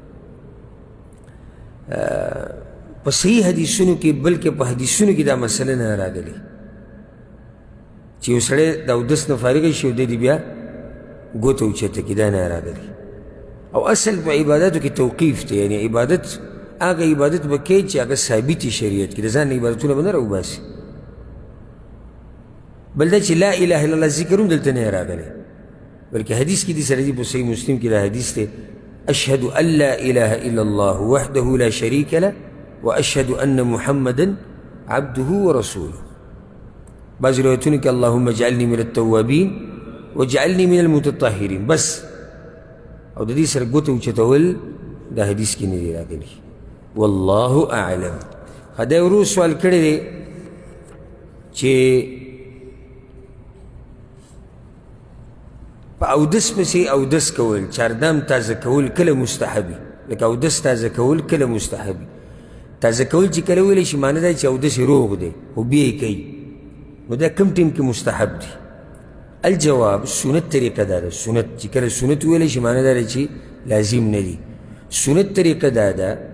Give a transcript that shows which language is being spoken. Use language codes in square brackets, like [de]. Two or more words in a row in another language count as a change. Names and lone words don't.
[ps] په صحیح حدیثونو کې بلکې په حدیثونو کې دا مسله نه راغلې چې یو سړی د اودس نه فارغ شي او دی بیا ګوته اوچته کړي دا نه راغلې او اصل په عبادتو کې توقیف دی یعنې عبادت هغه عبادت به کوې چې هغه ثابتي شریعت کې د ځان نه عبادتونه به نه راوباسي بل دا چې [ar] لا اله الا الله [ps] ذکر هم دلته نه راغلی بلکې حدیث کې دي سره دي په صحیح مسلم کې دا حدیث دی [ar] اشهد ان لا اله الا الله وحده لا شريك له واشهد ان محمدا عبده ورسوله [ps] بعض روایتونو کې [ar] اللهم اجعلني من التوابین واجعلني من المتطهرین [ps] بس او د دې سره ګوته اوچتول دا حدیث کې نه دی راغلی [ar] والله اعلم [ps] دا ورو سوال کړی دی چې په اودس پسې اودس کول چاردام تازه کول کله مستحبي لکه اودس تازه کول کله مستحبي تازه کول چې کله ویلی شي معنی دا چې اودس یې روغ دی خو بیا یې کوي نو دا کم ټیم کې مستحب دی الجواب سنت طریقه دا ده سنت چې کله سنت ویلی شي معنی دا ده چې لازم نه دي سنت طریقه دا ده